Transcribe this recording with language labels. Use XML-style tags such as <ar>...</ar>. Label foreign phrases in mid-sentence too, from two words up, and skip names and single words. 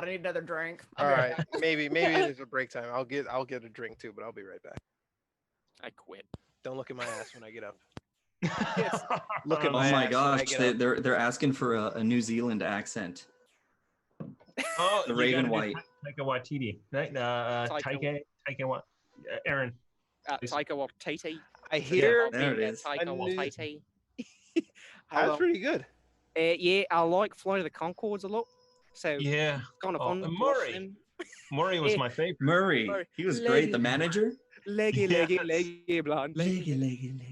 <en>I need another drink. I'll All be right, back. maybe there's a break time. I'll get a drink too, but I'll be right back. I quit. Don't look at my ass when I get up. Look at Oh my my ass when I gosh, get up. they're asking for a New Zealand accent. Oh, The you Raven gotta do White. Taika Waititi. Taika. Aaron. Taika Waititi. I hear there it is. Taika A new- Waititi. that's pretty good. Yeah, I like Flight of the Conchords a lot. So Yeah. kind of Oh, fun. and to watch Murray. them. Murray was Yeah. my favorite. Murray, he was great. The Leggy. manager. Leggy, blonde. Leggy.</en>